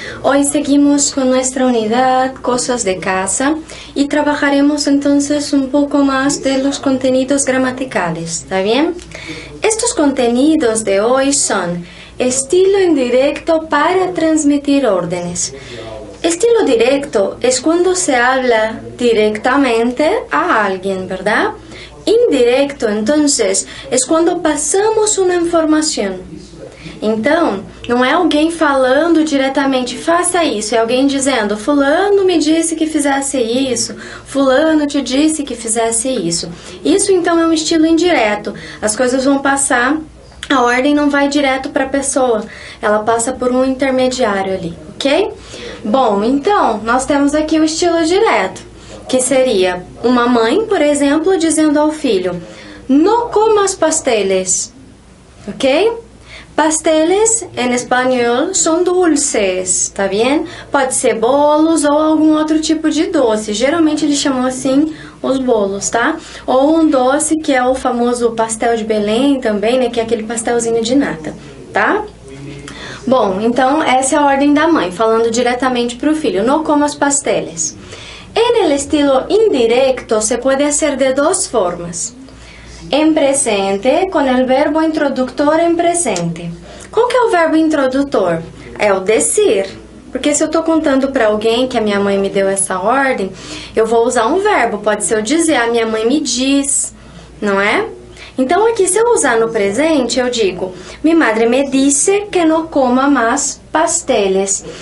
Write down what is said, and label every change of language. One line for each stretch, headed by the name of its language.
Spanish: Hoy seguimos con nuestra unidad Cosas de Casa y trabajaremos entonces un poco más de los contenidos gramaticales, ¿está bien? Estos contenidos de hoy son estilo indirecto para transmitir órdenes. Estilo directo es cuando se habla directamente a alguien, ¿verdad? Indirecto, entonces, es
Portuguese: quando passamos uma informação. Então, não é alguém falando diretamente, faça isso, é alguém dizendo, fulano me disse que fizesse isso, fulano te disse que fizesse isso. Isso, então, é um estilo indireto. As coisas vão passar, a ordem não vai direto para a pessoa, ela passa por um intermediário ali, ok? Bom, então, nós temos aqui o estilo direto, que seria uma mãe, por exemplo, dizendo ao filho,
Spanish: no comas pasteles,
Portuguese: ok? Pasteles, em espanhol, são dulces, tá bem? Pode ser bolos ou algum outro tipo de doce. Geralmente eles chamam assim os bolos, tá? Ou um doce que é o famoso pastel de Belém também, né? Que é aquele pastelzinho de nata, tá? Bom, então essa é a ordem da mãe, falando diretamente para o filho.
Spanish: No comas pasteles. En el estilo indirecto se puede hacer de dos formas. En presente,
Portuguese: com o verbo introdutor em presente. Qual que é o verbo introdutor? É o decir. Porque se eu estou contando para alguém que a minha mãe me deu essa ordem, eu vou usar um verbo. Pode ser eu dizer, a minha mãe me diz, não é? Então aqui, se eu usar no presente, eu digo,
Spanish: mi madre me disse que no coma mais pasteles.